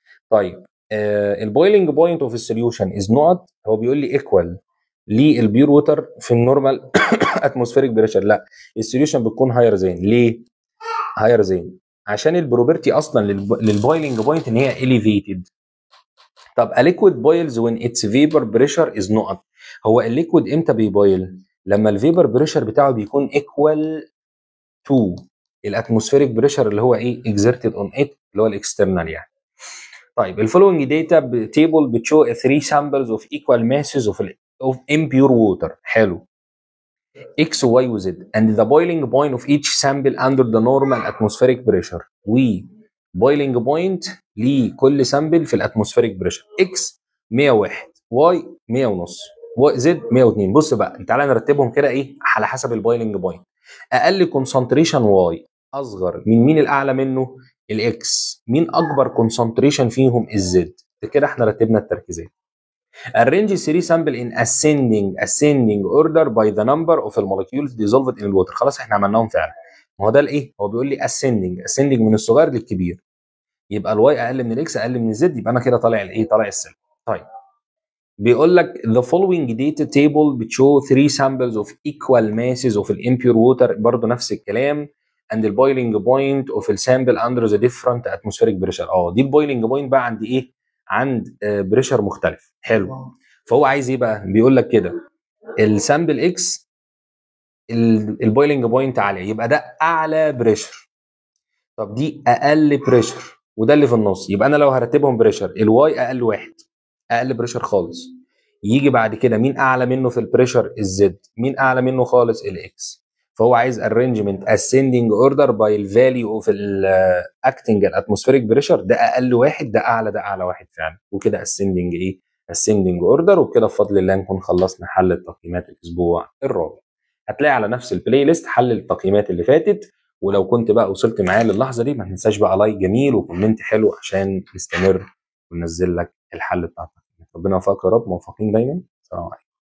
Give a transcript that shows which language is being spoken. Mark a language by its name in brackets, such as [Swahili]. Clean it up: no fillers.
[English] طيب البويلنج point of السوليوشن از نوت، هو بيقول لي ايكوال للبيور ووتر في النورمال اتموسفيريك بريشر؟ لا، السوليوشن بتكون هاير زين. ليه هاير زين؟ عشان البروبرتي اصلا للبويلنج بوينت ان هي اليفيتد. طب a liquid boils when its vapor pressure is not. هو الليكويد امتى بيبويل؟ لما الفيبر بريشر بتاعه بيكون equal to الاتموسفيريك بريشر اللي هو ايه exerted on it، اللي هو الاكسترنال يعني. طيب الفولوينج داتا تيبل بتشو 3 samples of equal masses of impure water. [Arabic] حلو. [English] X, Y و Z and the boiling point of each sample under the normal atmospheric pressure. و boiling point لكل sample في الاتموسفيريك pressure. X 101، Y 100 ونص، Z 102. [Arabic] بص بقى تعالى نرتبهم كده ايه على حسب البويلنج بوينت. اقل كونسنتريشن Y اصغر من مين؟ الاعلى منه الاكس. مين اكبر كونسنتريشن فيهم؟ الزد. كده احنا رتبنا التركيزات. [English] arrange 3 sample in ascending order by the number of molecules dissolved in water. [Arabic] خلاص احنا عملناهم فعلا. ما هو ده الايه؟ هو بيقول لي ascending من الصغير للكبير، يبقى الواي اقل من الاكس اقل من الزد، يبقى انا كده طالع الايه؟ طالع السلم. [English] طيب بيقول لك the following data table بتشو 3 samples of equal masses of impure water. [Arabic] برضه نفس الكلام. [English] and the boiling point of the sample under the different atmospheric pressure. [Arabic] دي البويلنج بوينت بقى عند ايه؟ عند بريشر مختلف. حلو. فهو عايز ايه بقى؟ بيقول لك كده السامبل اكس البويلنج بوينت عاليه، يبقى ده اعلى بريشر. طب دي اقل بريشر، وده اللي في النص. يبقى انا لو هرتبهم بريشر، الواي اقل واحد، اقل بريشر خالص. يجي بعد كده مين اعلى منه في البريشر؟ الزد. مين اعلى منه خالص؟ الاكس. فهو عايز [English] arrangement ascending order by the value of acting atmospheric pressure. [Arabic] ده اقل واحد، ده اعلى واحد فعلا. [English] وكده ascending ايه؟ ascending order. [Arabic] وبكده بفضل الله نكون خلصنا حل التقييمات الاسبوع الرابع. هتلاقي على نفس البلاي ليست حل التقييمات اللي فاتت. ولو كنت بقى وصلت معايا للحظه دي ما تنساش بقى لايك جميل وكومنت حلو عشان نستمر وننزل لك الحل بتاع التقييمات. ربنا يوفقك يا رب، موفقين دايما. سلام عليكم.